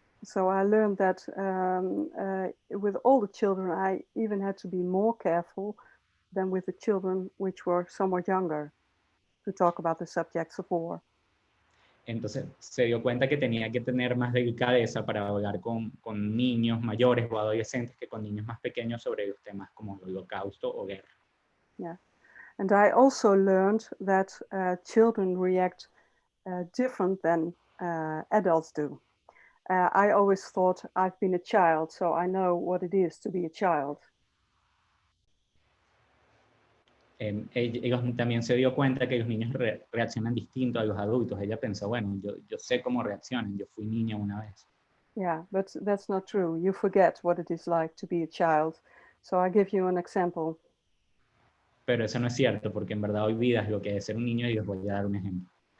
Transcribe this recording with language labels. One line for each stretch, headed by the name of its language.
English: So I learned that with all the children, I even had to be more careful than with the children which were somewhat younger to talk about the subjects of war.
Spanish: Entonces se dio cuenta que tenía que tener más delicadeza para hablar con niños mayores o adolescentes que con niños más pequeños sobre los temas como el holocausto o guerra.
English: Yeah. And I also learned that children react different than adults do. I always thought I've been a child, so I know what it is to be a child.
Spanish: Ellos también se dio cuenta que los niños reaccionan distinto a los adultos. Ella pensó, bueno, yo sé cómo reaccionan, yo fui niña una vez.
English: Yeah, but that's not true. You forget what it is like to be a child. So I give you an example.
Spanish: Pero eso no es cierto, porque en verdad olvidas lo que es ser un niño y les voy a dar un ejemplo.